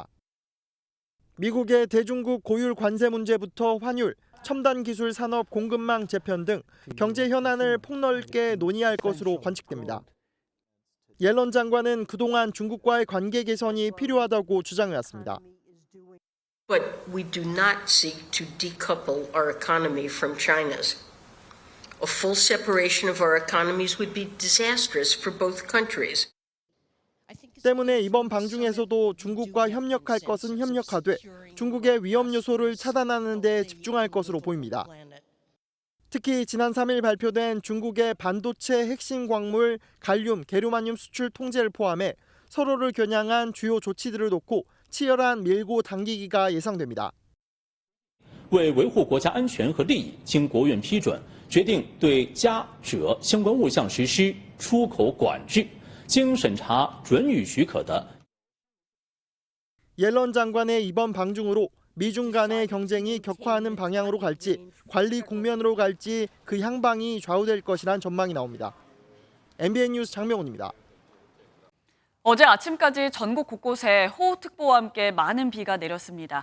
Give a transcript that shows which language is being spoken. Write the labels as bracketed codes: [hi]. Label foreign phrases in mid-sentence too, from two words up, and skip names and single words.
[ko] 미국의 대중국 고율 관세 문제부터 환율, 첨단 기술 산업 공급망 재편 등 경제 현안을 폭넓게 논의할 것으로 관측됩니다. 옐런 장관은 그동안 중국과의 관계 개선이 필요하다고 주장해왔습니다. [en] But we do not seek to decouple our economy from China's. A full separation of our economies would be disastrous for both countries. [ko] 때문에 이번 방중에서도 중국과 협력할 것은 협력하되 중국의 위험 요소를 차단하는 데 집중할 것으로 보입니다. 특히 지난 3일 발표된 중국의 반도체 핵심 광물 갈륨, 게르마늄 수출 통제를 포함해 서로를 겨냥한 주요 조치들을 놓고 치열한 밀고 당기기가 예상됩니다. [zh] 为维护国家安全和利益，经国务院批准，决定对加锗相关物项实施出口管制。经审查准予许可的 [ko] 옐런 장관의 이번 방중으로 미중 간의 경쟁이 격화하는 방향으로 갈지 관리 국면으로 갈지 그 향방이 좌우될 것이란 전망이 나옵니다. MBN 뉴스 장명훈입니다. 어제 아침까지 전국 곳곳에 호우특보와 함께 많은 비가 내렸습니다.